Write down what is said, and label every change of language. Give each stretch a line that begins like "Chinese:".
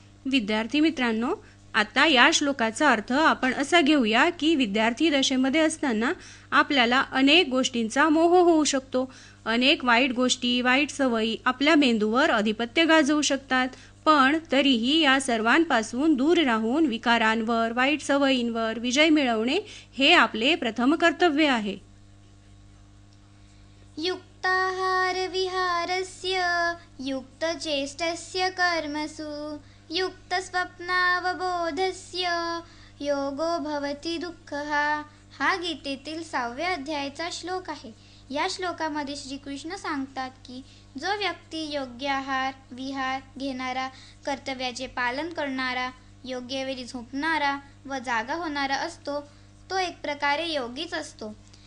Marathi: विद्यार्थी मित्रांनो, आता या श्लोकाचा अर्थ आपण असा घेऊया की विद्यार्थी दशेमध्ये असताना आपल्याला अनेक गोष्टींचा मोह होऊ शकतो. अनेक वाईट गोष्टी, वाईट सवयी आपल्या मेंदूवर अधिपत्य गाजवू शकतात. पण तरीही या सर्वांपासून दूर राहून विकारांवर, वाईट सवयींवर विजय मिळवणे हे आपले प्रथम कर्तव्य आहे.
Sanskrit: युक्ताहार विहारस्य युक्तचेष्टस्य कर्मसु युक्तस्वप्नावबोधस्य योगो भवति दुःखः.
Marathi: हा गीतेतील 6व्या अध्यायाचा श्लोक आहे. या श्लोकामध्ये श्रीकृष्ण सांगतात की जो व्यक्ती योग्य आहार विहार घेणारा, कर्तव्याचे पालन करणारा, योग्य वेळी झोपणारा व जागा होणारा असतो तो एक प्रकारे योगीच असतो.